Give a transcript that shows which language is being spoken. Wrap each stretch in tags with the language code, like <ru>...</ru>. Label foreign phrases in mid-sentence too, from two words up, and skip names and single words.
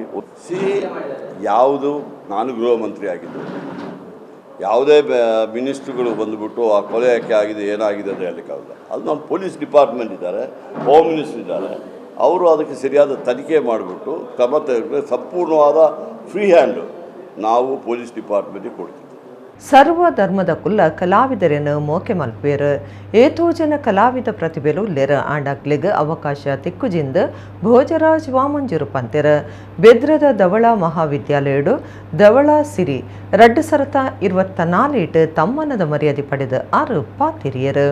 <kn>ಯಾವುದು ನಾನು ಗೃಹ ಮಂತ್ರಿ ಆಗಿದ್ದು, ಯಾವುದೇ ಮಿನಿಸ್ಟ್ರುಗಳು ಬಂದುಬಿಟ್ಟು ಆ ಕೊಲೆ ಯಾಕೆ ಆಗಿದೆ ಏನಾಗಿದೆ ಅಂತ ಹೇಳಲಿಕ್ಕಾಗಲ್ಲ. ಅದು ನಮ್ಮ</kn> <en>police department</en> <kn>ಇದ್ದಾರೆ,</kn> <en>home minister</en> <kn>ಇದ್ದಾರೆ, ಅವರು ಅದಕ್ಕೆ ಸರಿಯಾದ ತನಿಖೆ ಮಾಡಿಬಿಟ್ಟು ಕ್ರಮ ತೆಗೆದುಕೊಂಡ್ರೆ ಸಂಪೂರ್ಣವಾದ</kn> <en>free hand</en> <kn>ನಾವು</kn> <en>police department</en> <kn>ಕೊಡ್ತೀವಿ.</kn> <tcy>ಸರ್ವ ಧರ್ಮದ ಕುಲ್ಲ ಕಲಾವಿದರನ್ನು ಮೋಕೆ ಮಲ್ಪೇರು ಏತೋ ಜನ ಕಲಾವಿದ ಪ್ರತಿಭೆಲು ಲೆರ ಆಂಡಾಕ್ಲೆಗ್ ಅವಕಾಶ ತಿಕ್ಕುಜಿಂದ ಭೋಜರಾಜ್ ವಾಮಂಜೂರು ಪಂತೆರ ಬೆದ್ರದ ದವಳ ಮಹಾವಿದ್ಯಾಲಯಡು ದವಳ ಸಿರಿ 2024 ತಮ್ಮನದ ಮರ್ಯಾದೆ ಪಡೆದ 6 ಪಾತಿರಿಯರು.</tcy>